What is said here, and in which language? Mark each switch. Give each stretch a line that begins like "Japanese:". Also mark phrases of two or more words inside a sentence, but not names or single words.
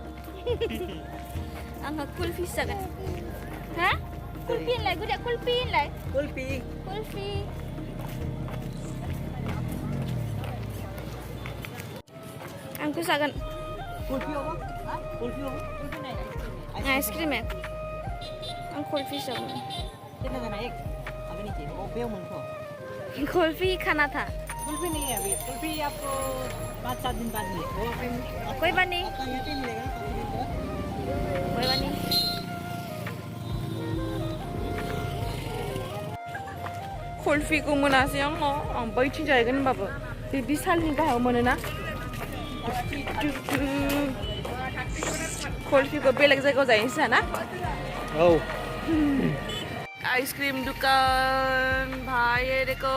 Bodo: आंहा कुल्फिसो जागोन हा कुल्फि होनलाय गुदिया कुल्फि होनलाय कुल्फि आंखौ जागोन कुल्फि आइसक्रिम है आं कुल्फि जागोन
Hindi: कितना देना एक अभी नीचे वो
Bodo: बेव मुनको
Hindi: कुल्फी खाना था कुल्फी नहीं है अभी कुल्फी आपको 5-7 दिन बाद मिलेगा कोई बात नहीं आपका यहाँ पे मिलेगा काफी दिन बाद कोई बात नहीं
Bodo: कुल्फिखौ मोनासै आं बैथिं जाहैगोन होनबाबो बे बिसालनि गाहायाव मोनोना कुल्फिखौ बेलेग जायगायाव जाहैनोसै ना औ
Hindi: आइसक्रीम दुकान भाई ये देखो